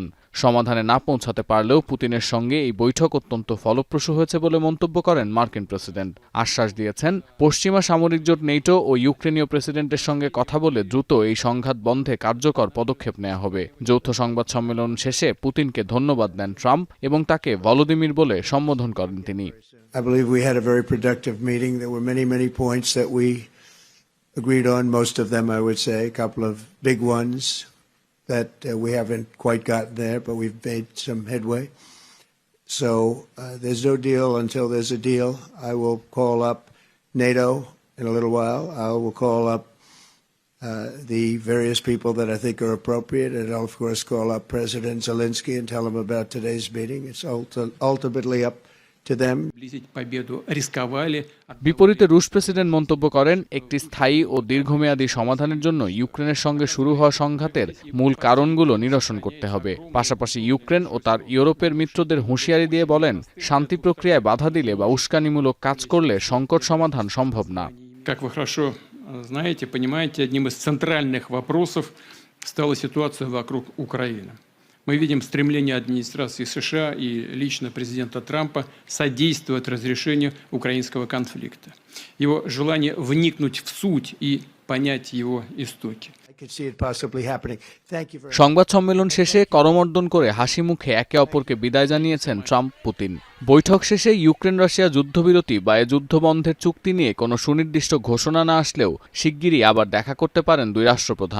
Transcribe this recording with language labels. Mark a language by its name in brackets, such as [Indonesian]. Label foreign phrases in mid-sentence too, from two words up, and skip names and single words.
[Bangla] সমাধানে না পৌঁছাতে পারলেও পুতিনের সঙ্গে এই বৈঠক অত্যন্ত ফলপ্রসূ হয়েছে বলে মন্তব্য করেন মার্কিন প্রেসিডেন্ট। আশ্বাস দিয়েছেন, পশ্চিমা সামরিক জোট নেটো ও ইউক্রেনীয় প্রেসিডেন্টের সঙ্গে কথা বলে দ্রুত এই সংঘাত বন্ধে কার্যকর পদক্ষেপ নেওয়া হবে। যৌথ সংবাদ সম্মেলন শেষে পুতিনকে ধন্যবাদ দেন ট্রাম্প এবং তাকে ভলোদিমির বলে সম্বোধন করেন তিনি। [English] I believe we had a very productive meeting. There were many points that we agreed on, most of them I would say, a couple of big ones that we haven't quite gotten there, but we've made some headway. So there's no deal until there's a deal. I will call up NATO in a little while. I will call up the various people that I think are appropriate, and I'll of course call up President Zelensky and tell him about today's meeting. It's ultimately up to them. [Bangla] বিপরীতে রুশ প্রেসিডেন্ট মন্তব্য করেন, একটি স্থায়ী ও দীর্ঘমেয়াদী সমাধানের জন্য ইউক্রেনের সঙ্গে শুরু হওয়া সংঘাতের মূল কারণগুলো নিরসন করতে হবে। পাশাপাশি ইউক্রেন ও তার ইউরোপের মিত্রদের হুঁশিয়ারি দিয়ে বলেন, শান্তি প্রক্রিয়ায় বাধা দিলে বা উস্কানিমূলক কাজ করলে সংকট সমাধান সম্ভব না। [Russian] Как вы хорошо знаете, понимаете, одним из центральных вопросов стала ситуация вокруг Украины. Мы видим стремление администрации США и лично президента Трампа содействовать разрешению украинского конфликта. Его желание вникнуть в суть и понять его истоки. [Bangla] সংবাদ সম্মেলন শেষে করমর্দন করে হাসি মুখে একে অপরকে বিদায় জানিয়েছেন ট্রাম্প পুতিন। বৈঠক শেষে ইউক্রেন রাশিয়া যুদ্ধবিরতি বা যুদ্ধবন্ধের চুক্তি নিয়ে কোনো সুনির্দিষ্ট ঘোষণা না আসলেও শিগগিরই আবার দেখা করতে পারেন দুই রাষ্ট্রপ্রধান।